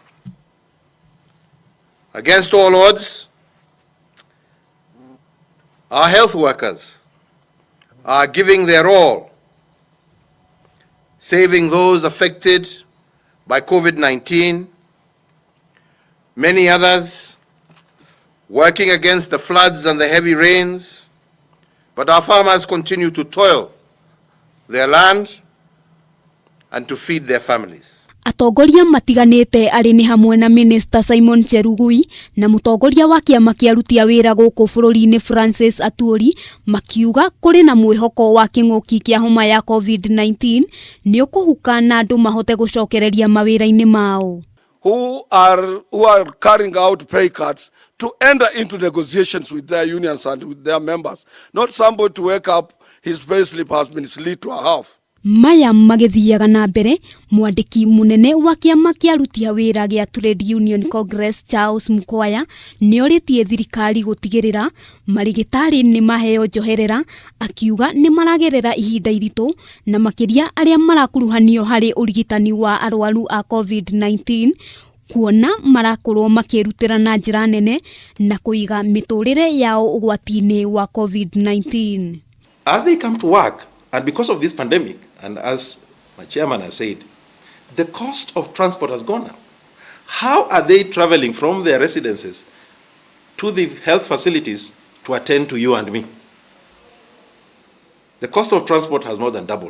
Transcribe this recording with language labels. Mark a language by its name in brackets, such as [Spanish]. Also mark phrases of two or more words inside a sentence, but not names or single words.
[English] Against all odds, our health workers are giving their all, saving those affected by COVID-19, many others working against the floods and the heavy rains. But our farmers continue to toil their land and to feed their families. [Kikuyu] Atongoria matiganite ari ni hamwe na Minister Simon Cherugui na mutongoria wa kiama kia aruti a wira guku bururi-ini Francis Atwoli makiuga kuri na mwihoko wa kinguki kia homa ya COVID-19 ni ukuhuka na andu mahote gucokereria mawira-ini mao. [English] Who are carrying out pay cuts to enter into negotiations with their unions and with their members. Not somebody to wake up, his pay slip has been slit to a half. [Kikuyu] Maya magithiaga na mbere, mwandiki munene wa kiama kia aruti a wira gia Trade Union Congress Charles Mukwaya ni oritie thirikari gutigirira marigitari ni maheo njoherera, akiuga ni maragerera ihinda iritu na makiria aria marakuruhanio hari urigitani wa arwaru a COVID-19 kuona marakorwo makirutira na njira nene na kuiga miturire yao ugwati-ini wa COVID-19. [English] As they come to work, and because of this pandemic, and as my chairman has said, the cost of transport has gone up. How are they traveling from their residences to the health facilities to attend to you and me? The cost of transport has more than doubled.